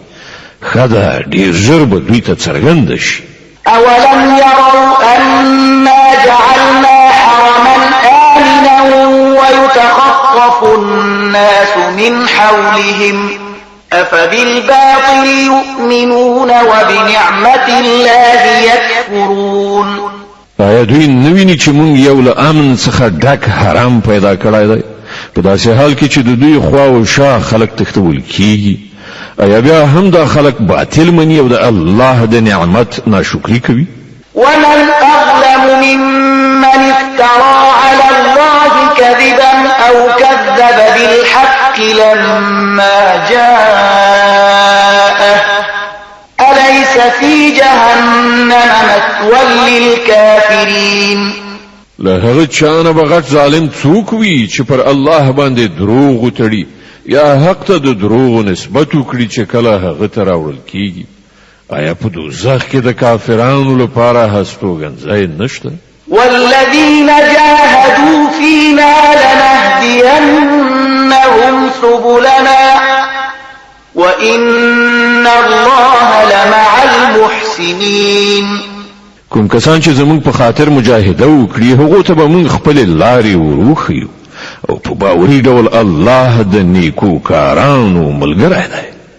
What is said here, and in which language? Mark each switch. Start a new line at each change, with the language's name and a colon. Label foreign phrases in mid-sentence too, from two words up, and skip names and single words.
Pashto: ښه ده، ډېر ژر به دوی ته څرګنده شي.
Arabic: أولم يروا أنا جعلنا حرما آمنا ويتخطف الناس من حولهم أفبالباطل يؤمنون وبنعمة الله يكفرون.
Pashto: آیا دوی نویني چې مونږ یو له امن څخه ډک حرام پیدا کړی دی، په داسې حال کې چې د دوی خوا او شا خلک تښتول کیږي؟ آیا بیا هم دا خلک باطل مني او د الله د نعمت ناشکري کوي؟
Arabic: ومن أظلم ممن افترى على الله كذبا أو كذب بالحق لما جاءه أليس في جهنم مثوى للكافرين.
Pashto: له هغه چانه بغټ ظالم څوک وي چې پر الله باندې دروغ وتړي یا حق ته د دروغ نسبت وکړي چې کله هغه ته راوړل کیږي؟ آیا په دوزخ کې د کافرانو لپاره هستوګنځای نشته؟
Arabic: والذين جاهدوا فينا لنهدينهم سبلنا وإن الله لمع المحسنين.
Pashto: کوم کسان چې زموږ په خاطر مجاهده وکړي هغه ته به موږ خپل لارې وروخیو او په باوري ډول الله د نیکو کارانو ملګری دی.